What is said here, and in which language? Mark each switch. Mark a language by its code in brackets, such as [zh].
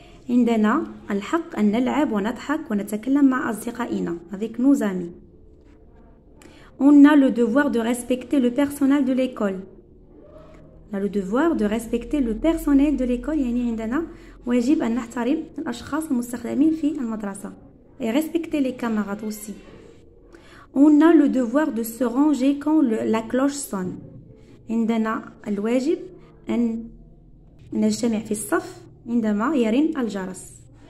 [ar] عندنا الحق أن نلعب ونضحك ونتكلم مع أصدقائنا [fr] avec nos amis. On a le devoir de respecter le personnel de l'école. On a le devoir de respecter le personnel de l'école [ar] يعني عندنا واجب أن نحترم الأشخاص المستخدمين في المدرسة. [fr] Et respecter les camarades aussi. On a le devoir de se ranger quand la cloche sonne. [ar] عندنا الواجب أن نجتمع في الصف عندما يرن الجرس.